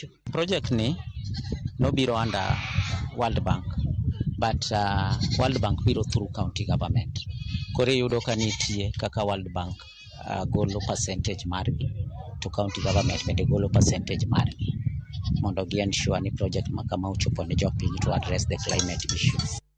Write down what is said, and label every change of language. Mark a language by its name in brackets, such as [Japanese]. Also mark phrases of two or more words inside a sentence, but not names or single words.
[English] Project [Luo (Kenya and Tanzania)] ni no biro [English] under World Bank, but World Bank biro through county government. [Luo (Kenya and Tanzania)] Kore yudo ka nitie kaka World Bank golo percentage margi to [English] county government [Luo (Kenya and Tanzania)] bende golo percentage margi mondo gi ensure ni project makama ochopo ne jopiny [English] to address the climate issues.